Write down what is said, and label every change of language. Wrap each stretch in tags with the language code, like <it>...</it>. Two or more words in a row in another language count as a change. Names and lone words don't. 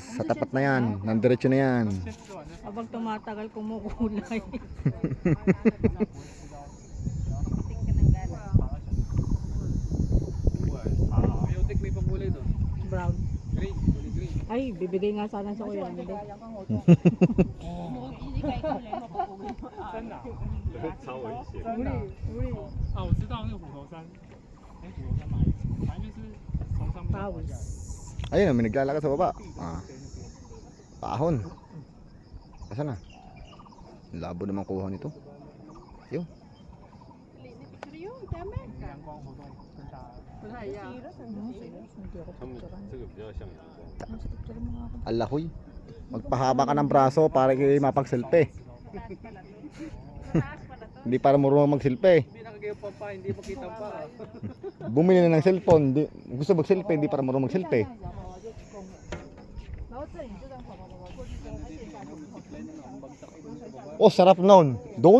<tl>Sa tapat na yan, nandiretso na yan. Habang tumatagal kumukulay. Brown. Ay, bibigay nga sana sa kuya. Hindi.</tl> <zh>超危险！啊，我知道那个虎头山，虎头山哪一层？反正就是从上面往下。</zh> <tl>Ayun, may naglalakad sa baba. Paahon. Asan na? Labo naman kuha nito. Yun.</tl> <zh>阳光活动更大。他们这个比较像阳光。</zh> <tl>Alahoy. Magpahaba ka ng braso para kayo mapag-selfie. Hindi para marunong mag-selfie. Hindi nakagayapang pa, hindi makita pa. Bumili na ng cellphone. Gusto mag-selfie, hindi para marunong mag-selfie. Oh, sarap noon. Doon?</tl>